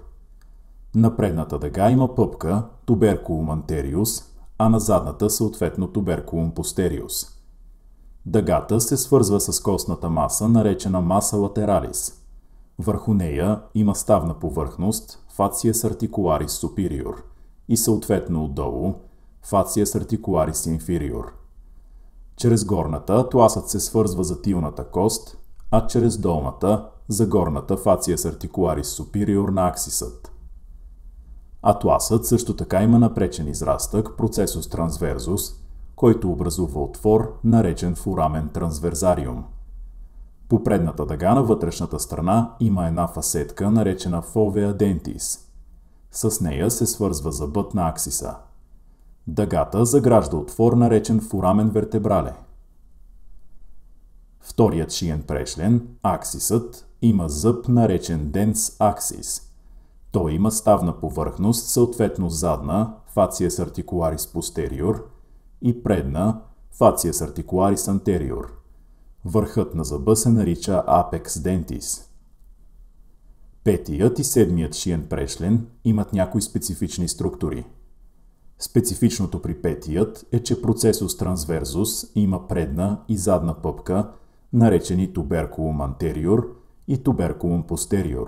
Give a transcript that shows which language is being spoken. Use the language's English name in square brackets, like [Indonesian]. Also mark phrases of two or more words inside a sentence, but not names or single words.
[Bulgarian] На предната дъга има пъпка, [Latin] tuberculum anterius, [Bulgarian] а на задната съответно [Latin] tuberculum posterius. [Bulgarian] Дъгата се свързва с костната маса, наречена [Latin] massa lateralis. [Bulgarian] Върху нея има ставна повърхност, [Latin] facies articularis superior, [Bulgarian] и съответно отдолу, [Latin] facies articularis inferior. [Bulgarian] Чрез горната атласът се свързва за тилната кост, а чрез долната за горната [Latin] facies articularis superior [Bulgarian] на аксисът. Атласът също така има напречен израстък, [Latin] processus transversus, [Bulgarian] който образува отвор, наречен [Latin] foramen transversarium. [Bulgarian] По предната дъга на вътрешната страна има една фасетка, наречена [Latin] fovea dentis. [Bulgarian] С нея се свързва зъбът на аксиса. Дъгата загражда отвор, наречен [Latin] foramen vertebrale. [Bulgarian] Вторият шиен прешлен, аксисът, има зъб, наречен [Latin] dens axis. [Bulgarian] Той има ставна повърхност, съответно задна, [Latin] facies articularis posterior, [Bulgarian] и предна, [Latin] facies articularis anterior. [Bulgarian] Върхът на зъба се нарича [Latin] apex dentis. [Bulgarian] Петият и седмият шиен прешлен имат някои специфични структури. Специфичното при петият е, че [Latin] processus transversus [Bulgarian] има предна и задна пъпка, наречени [Latin] tuberculum anterior [Bulgarian] и [Latin] tuberculum posterior.